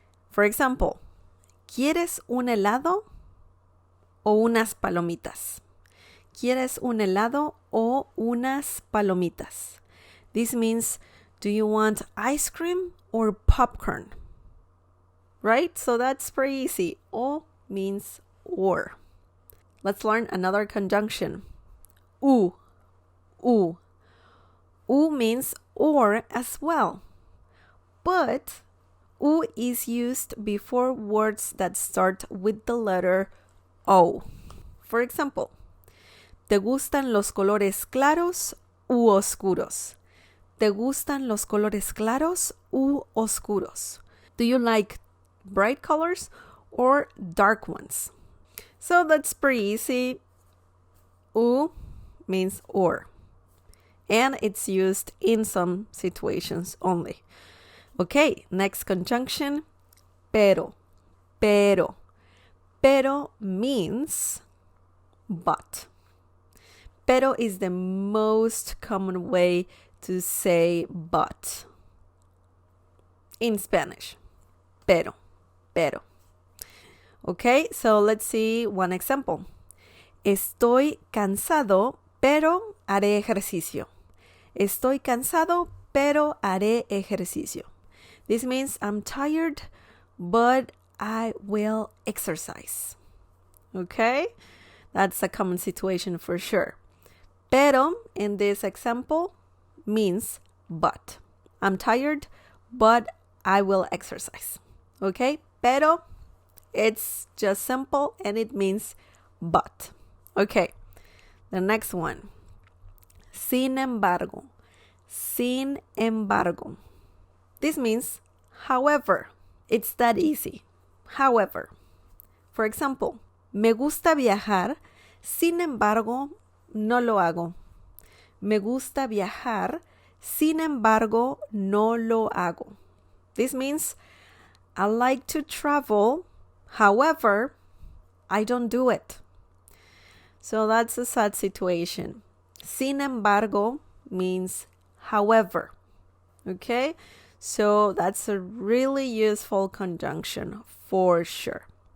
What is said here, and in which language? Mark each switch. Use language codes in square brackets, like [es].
[en] For example, [es] ¿quieres un helado o unas palomitas? ¿Quieres un helado o unas palomitas? [en] This means, do you want ice cream or popcorn? Right? So that's pretty easy. O means or. Let's learn another conjunction. U, u. U means or as well. But U is used before words that start with the letter O. For example, [es] ¿te gustan los colores claros u oscuros? ¿Te gustan los colores claros u oscuros? [en] Do you like bright colors or dark ones? So that's pretty easy. U means or. And it's used in some situations only. Okay, next conjunction, pero, pero. Pero means but. Pero is the most common way to say but in Spanish. Pero, pero. Okay, so let's see one example. [es] Estoy cansado, pero haré ejercicio. Estoy cansado, pero haré ejercicio. [en] This means I'm tired, but I will exercise. Okay? That's a common situation for sure. Pero in this example means but. I'm tired, but I will exercise. Okay? Pero, it's just simple and it means but. Okay. The next one. Sin embargo. Sin embargo. This means however. It's that easy. However. For example, [es] me gusta viajar, sin embargo, no lo hago. Me gusta viajar, sin embargo, no lo hago. [en] This means I like to travel, however, I don't do it. So that's a sad situation. Sin embargo means however. Okay? So that's a really useful conjunction for sure.